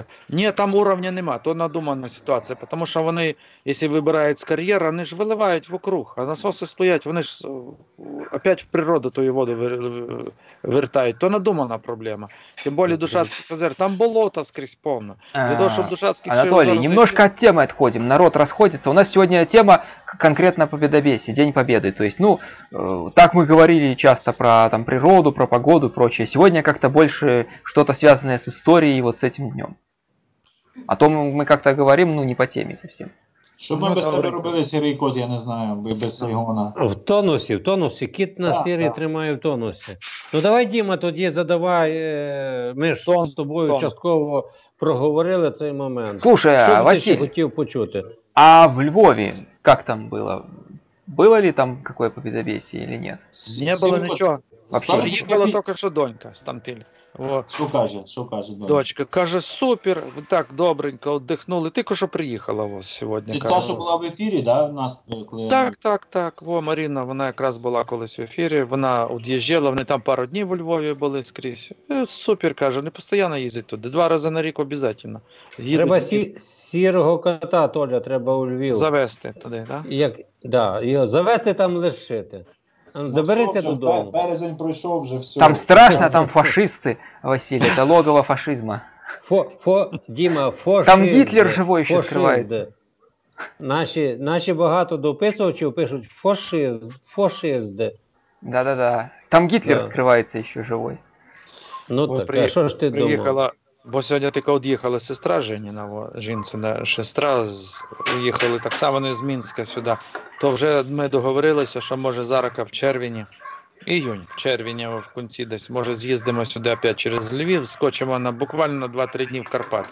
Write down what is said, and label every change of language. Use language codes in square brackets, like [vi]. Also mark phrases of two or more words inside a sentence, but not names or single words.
[uk] Ні, там уровня нема, то надумана ситуація, тому що вони, якщо вибирають з кар'єр, вони ж виливають вокруг, а насоси стоять, вони ж опять в природу ту воду вертають. То надумана проблема. Тим більше Душацьких озер, там болото скрізь повно. Для того, щоб Душацьких [ru] Анатолий, немножко от темы отходим, народ расходится. У нас сегодня тема конкретно Победобесие, День Победы. То есть, ну, так мы говорили часто про там природу, про погоду и прочее. Сегодня как-то больше что-то связанное с историей, вот с этим днем. А то мы как-то говорим, ну, не по теме совсем. [uk] Що б ми без тебе робили, сірий кот, я не знаю, без Ігона. В тонусі. Кіт на сірі тримає в тонусі. Ну давай, Діма, тоді задавай. Ми ж з тобою частково проговорили цей момент. Слушай, що Василь, ти хотів почути? [ru] А в Львове как там было? Было ли там какое Победобесие или нет? [uk] Не було нічого. Вообще. Приїхала тільки що донька з Тамтиль. Вот. Що каже? Дочка каже, супер, так добренько, віддихнули. Тільки що приїхала ось сьогодні. Це та, що була в ефірі, да, у нас? Коли... Так. Во, Маріна, вона якраз була колись в ефірі, вона від'їжджала, вони там пару днів у Львові були скрізь. Супер, каже, не постійно їздить туди, 2 рази на рік обов'язково. Треба сірого кота, Толя, треба у Львів. Завести туди, так? Да, його завести там лишити. Доберіться додому. Березень пройшов вже, все. [ru] Там страшно, там фашисты, Василий, это логово фашизма. [uk] Діма, фашизм. [ru] Там Гитлер живой еще скрывается. [uk] Наші багато дописувачів пишуть фашизди. Да. [ru] Там Гитлер скрывается еще живой. [uk] Ну так, а що ж ти думав? Бо сьогодні тільки від'їхала сестра Женіна, жінцина сестра, уїхали так само не з Мінська сюди. То вже ми договорилися, що може зараз в червні, в червні в кінці десь, може з'їздимо сюди опять через Львів, скочимо буквально на 2-3 дні в Карпати.